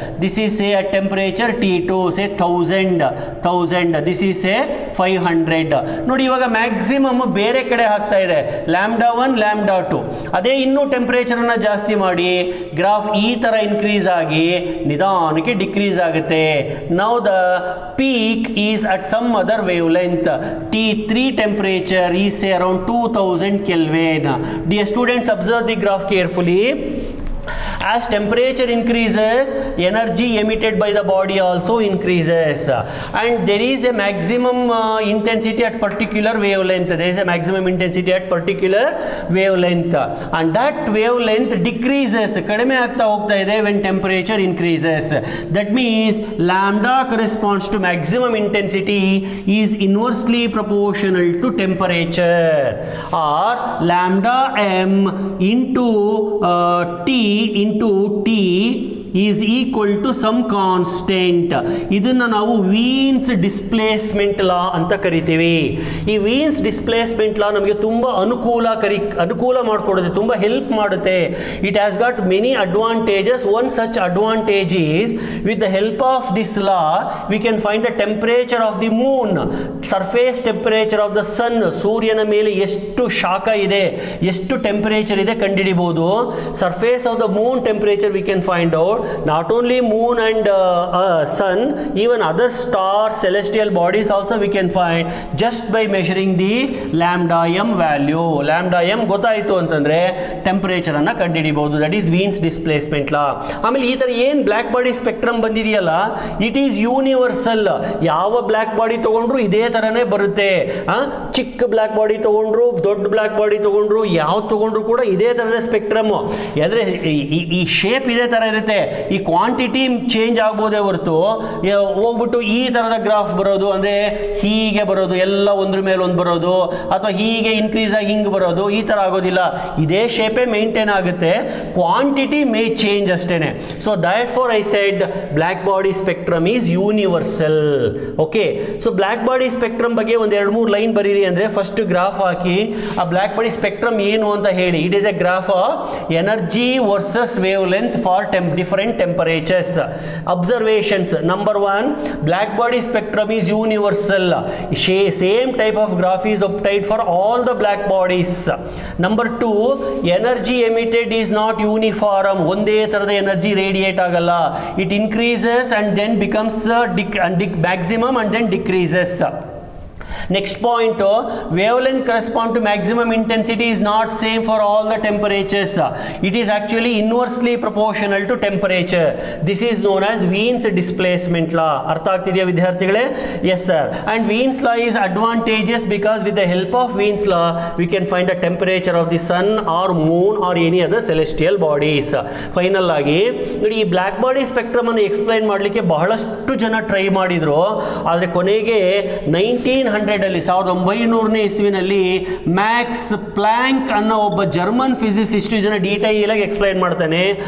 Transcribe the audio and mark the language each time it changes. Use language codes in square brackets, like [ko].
[en] This is say at temperature T2, say 1000. This is say 500. [kn] ನೋಡಿ, ಇವಾಗ maximum ಬೇರೆ ಕಡೆ ಆಗ್ತಾ ಇದೆ, λ1, λ2. ಅದೇ ಇನ್ನೂ ಟೆಂಪರೇಚರ್ ಅನ್ನ ಜಾಸ್ತಿ ಮಾಡಿ ಗ್ರಾಫ್ ಈ ತರ ಇನ್ಕ್ರೀಸ್ ಆಗಿ ನಿಧಾನಕ್ಕೆ ಡಿಕ್ರೀಸ್ ಆಗುತ್ತೆ. [en] Now the peak is at some other wavelength. T3 temperature is say around 2000 Kelvin. Dear students, observe the graph carefully. As temperature increases, energy emitted by the body also increases, and there is a maximum intensity at particular wavelength. There is a maximum intensity at particular wavelength, and that wavelength decreases, [kn] kadime aagta hogta ide [en] when temperature increases. That means lambda corresponds to maximum intensity is inversely proportional to temperature, or lambda m into T into T is equal to some constant. [kn] ಇದನ್ನ ನಾವು ವೀನ್ಸ್ displacement ಲಾ ಅಂತ ಕರಿತೀವಿ. ಈ ವೀನ್ಸ್ displacement ಲಾ ನಮಗೆ ತುಂಬಾ ಅನುಕೂಲ ಮಾಡಿಕೊಡುತ್ತೆ, ತುಂಬಾ ಹೆಲ್ಪ್ ಮಾಡುತ್ತೆ. [en] It has got many advantages. One such advantage is with the help of this law we can find the temperature of the moon, surface temperature of the sun. [kn] ಸೂರ್ಯನ ಮೇಲೆ ಎಷ್ಟು ಶಾಖ ಇದೆ, ಎಷ್ಟು ಟೆಂಪರೇಚರ್ ಇದೆ ಕಂಡುಹಿಡಿಬಹುದು. [en] Surface of the moon temperature we can find out. Not only moon and sun, even other stars, celestial bodies also we can find just by measuring the lambda m value. [kn] Lambda m ಗೊತ್ತಾಯಿತು ಅಂತಂದ್ರೆ temperature ಅನ್ನ ಕಂಡುಹಿಡಿಬಹುದು. [en] That is Wien's displacement law. [kn] ಆಮೇಲೆ ಈ ತರ ಏನ್ block body spectrum ಬಂದಿದೆಯಲ್ಲ, [en] It is universal. [kn] ಯಾವ block body ತಗೊಂಡ್ರು ಇದೇ ತರನೇ ಬರುತ್ತೆ. ಚಿಕ್ಕ ಬ್ಲಾಕ್ ಬಾಡಿ ತಗೊಂಡ್ರು, ದೊಡ್ಡ ಬ್ಲಾಕ್ ಬಾಡಿ ತಗೊಂಡ್ರು, ಯಾವ ತಗೊಂಡ್ರು ಕೂಡ ಇದೇ ತರದ ಸ್ಪೆಕ್ಟ್ರಮ್. ಅಂದ್ರೆ ಈ ಶೇಪ್ ಇದೇ ತರ ಇರುತ್ತೆ. ಈ ಕ್ವಾಂಟಿಟಿ ಚೇಂಜ್ ಆಗ್ಬೋದೇ ಹೊರತು ಹೋಗ್ಬಿಟ್ಟು ಈ ಥರದ ಗ್ರಾಫ್ ಬರೋದು, ಅಂದರೆ ಹೀಗೆ ಬರೋದು, ಎಲ್ಲ ಒಂದ್ರ ಮೇಲೆ ಒಂದು ಬರೋದು, ಅಥವಾ ಹೀಗೆ ಇನ್ಕ್ರೀಸ್ ಆಗಿ ಹಿಂಗೆ ಬರೋದು, ಈ ಥರ ಆಗೋದಿಲ್ಲ. ಇದೇ ಶೇಪೇ ಮೇಂಟೈನ್ ಆಗುತ್ತೆ, [en] quantity may change [kn] ಅಷ್ಟೇನೆ. [en] So that for I said black body spectrum is universal. [kn] Okay, so black body spectrum ಬಗ್ಗೆ ಒಂದು 2-3 ಲೈನ್ ಬರೀರಿ. ಅಂದರೆ ಫಸ್ಟ್ ಗ್ರಾಫ್ ಹಾಕಿ ಆ ಬ್ಲ್ಯಾಕ್ ಬಾಡಿ ಸ್ಪೆಕ್ಟ್ರಮ್ ಏನು ಅಂತ ಹೇಳಿ. [en] It is a graph of energy versus wavelength for different temperatures. Observations. Number 1, black body spectrum is universal. Same type of graph is obtained for all the black bodies. Number 2, energy emitted is not uniform. [kn] ಒಂದೇ ತರದ energy radiate ಆಗಲ್ಲ. [en] It increases and then becomes maximum and then decreases. Next point, wavelength correspond to maximum intensity is not same for all the temperatures. It is actually inversely proportional to temperature. This is known as Wien's displacement law. [kn] ಅರ್ಥ ಆಗ್ತಿದೆಯಾ ವಿದ್ಯಾರ್ಥಿಗಳೇ? [en] Yes sir. And Wien's law is advantageous because with the help of Wien's law we can find the temperature of the sun or moon or any other celestial bodies. [kn] Final ಆಗಿ ನೋಡಿ, ಈ black body spectrum ಅನ್ನು explain ಮಾಡಲಿಕ್ಕೆ ಬಹಳಷ್ಟು ಜನ try ಮಾಡಿದ್ರು. ಆದರೆ ಕೊನೆಗೆ 1900 ಇಸ್ವಿನಲ್ಲಿ ಮ್ಯಾಕ್ಸ್ ಪ್ಲಾಂಕ್ ಅನ್ನೋ ಒಬ್ಬ ಜರ್ಮನ್ ಫಿಸಿಸಿಸ್ಟ್ ಇದನ್ನು ಡೀಟೈಲ್ ಆಗಿ ಎಕ್ಸ್ಪ್ಲೈನ್ ಮಾಡ್ತಾನೆ.